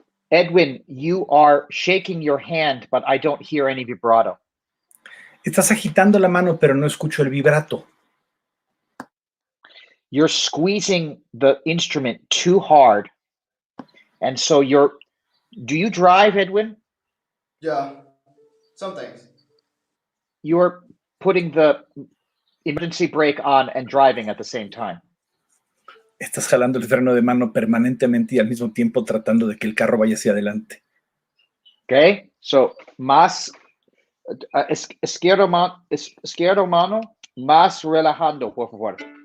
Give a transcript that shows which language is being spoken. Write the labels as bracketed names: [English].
[English] Edwin, you are shaking your hand, but I don't hear any vibrato. [Spanish] Estás agitando la mano, pero no escucho el vibrato. [English] You're squeezing the instrument too hard. And so do you drive, Edwin? Yeah, sometimes. You're putting the emergency brake on and driving at the same time. [Spanish] Estás jalando el freno de mano permanentemente y al mismo tiempo tratando de que el carro vaya hacia adelante. [English] Okay, so [Spanish] más izquierdo mano, más relajando, por favor.